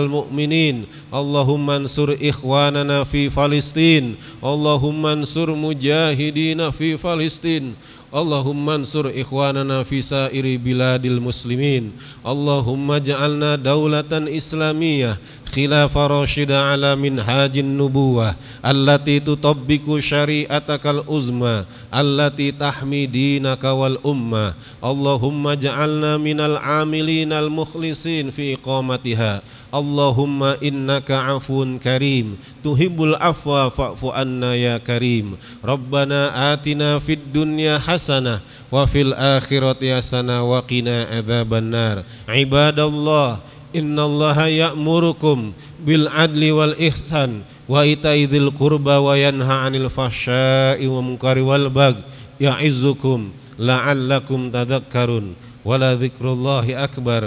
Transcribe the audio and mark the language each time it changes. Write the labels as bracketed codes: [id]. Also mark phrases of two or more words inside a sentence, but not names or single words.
[ar] المؤمنين اللهم انصر إخواننا في فلسطين اللهم انصر مجاهدينا في فلسطين اللهم انصر إخواننا في سائر بلاد المسلمين اللهم اجعلنا دولة إسلامية خلافة راشدة على منهاج النبوة التي تطبق شريعتك العظمى التي تحمي دينك والأمة. اللهم اجعلنا من العاملين المخلصين في إقامتها. اللهم إنك عفو كريم تحب العفو فاعف عنا يا كريم. ربنا آتنا في الدنيا حسنة وفي الآخرة حسنة وقنا عذاب النار. عباد الله إن الله يأمركم بالعدل والإحسان وإيتاء ذي القربى وينهى عن الفحشاء والمنكر والبغي يعظكم لعلكم تذكرون. ولذكر الله أكبر.